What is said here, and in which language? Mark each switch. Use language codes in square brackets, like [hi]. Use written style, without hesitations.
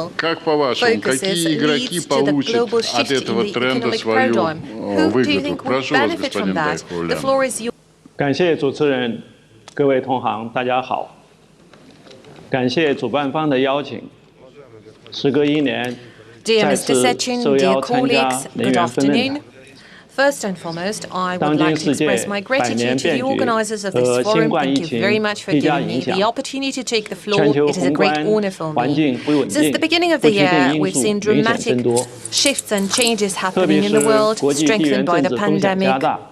[ru] Как по-вашему, какие игроки получат от этого тренда свою выгоду? Прошу вас, господин Дай Хаулян. [zh] 感谢主持人，各位同行，大家好。感谢主办方的邀请。时隔1年，再次受邀参加能源分论坛。 [en] First and foremost, I would like to express my gratitude to the organizers of this forum. Thank you very much for giving me the opportunity to take the floor. It is a great honor for me. Since the beginning of the year, we've seen dramatic shifts and changes happening in the world, strengthened by the pandemic.